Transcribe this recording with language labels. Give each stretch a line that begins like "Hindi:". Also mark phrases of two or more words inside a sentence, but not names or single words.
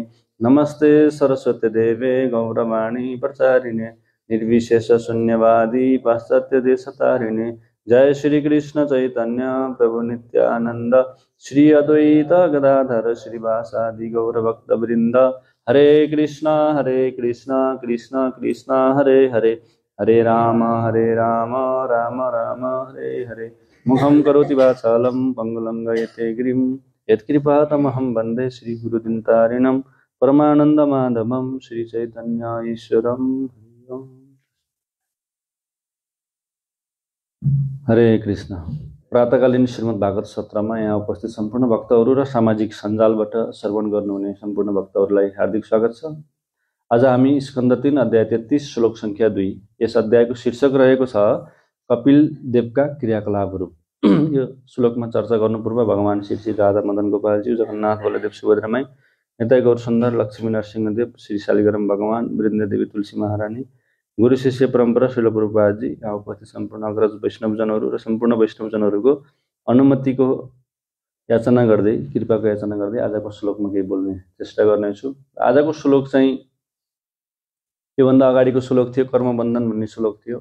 Sanskrit: नमस्ते सरस्वती देवे गौरवाणी प्रचारिणे निर्विशेष शून्यवादी पाश्चात्य देशतारिणे। जय श्री कृष्ण चैतन्य प्रभु नित्यानंद श्री अद्वैत गदाधर श्रीवासादि गौरभक्तवृंद। हरे कृष्णा कृष्ण कृष्ण हरे हरे, हरे राम राम राम हरे हरे। मुखं करोति वाचालं पंगुलं गयते गिरिं यत्कृपातमहं वन्दे श्रीगुरुदिनतारिणं परमानन्दमाधवं श्रीचैतन्य ईश्वरं। हरे कृष्ण।
Nepali: प्रातकालीन श्रीमद् भागवत सत्रमा यहाँ उपस्थित सम्पूर्ण भक्तहरू र सामाजिक सञ्जालबाट श्रवण गर्नुहुने सम्पूर्ण भक्तहरूलाई हार्दिक स्वागत छ। आज हामी स्कन्द 3 अध्याय 33 श्लोक संख्या 2 यस अध्यायको शीर्षक रहेको छ कपिल देवका क्रियाकलापहरू। यो श्लोकमा चर्चा गर्नु पूर्व भगवान श्री राधा मदन गोपालजी, जगन्नाथ बलदेव सुभद्रामाई, निताई गौर सुन्दर, लक्ष्मी नरसिंहदेव, श्री शालिग्राम भगवान, वृन्द देवी तुलसी महारानी, गुरु शिष्य परम्परा श्रील प्रभुपादजी, यहाँ उपस्थित सम्पूर्ण अग्रज वैष्णवजनहरू र सम्पूर्ण वैष्णवजनहरूको अनुमतिको याचना गर्दै, कृपाको याचना गर्दै आजको श्लोकमा केही बोल्ने चेष्टा गर्नेछु। आजको श्लोक चाहिँ योभन्दा अगाडिको श्लोक थियो कर्मबन्धन भन्ने श्लोक थियो।